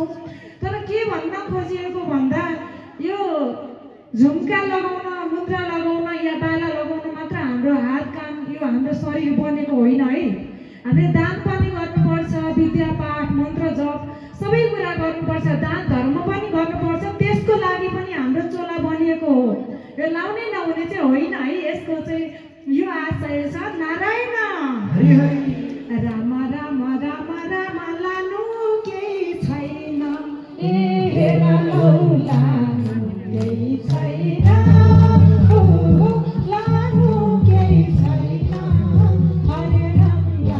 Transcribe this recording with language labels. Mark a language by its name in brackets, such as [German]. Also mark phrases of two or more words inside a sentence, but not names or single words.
[Nepali] तर के भन्न खोजिएको भन्दा यो झुम्का लगाउन, मुद्रा लगाउन या बाला लगाउन मात्र हाम्रो हात काम, यो हाम्रो शरीर बनेको होइन है। हामीले दान पनि गर्नुपर्छ, विद्या पाठ मन्त्र जप सबै कुरा गर्नुपर्छ, दान धर्म पनि गर्नुपर्छ, त्यसको लागि पनि हाम्रो चोला बनिएको हो। यो लाउने नहुने चाहिँ होइन है, यसको चाहिँ यो आशय छ। नारायण राम राम राम राम लानु केही छैन, ए हेर लौ लानु केही छैन, ओ लानु केही छैन, हरे राम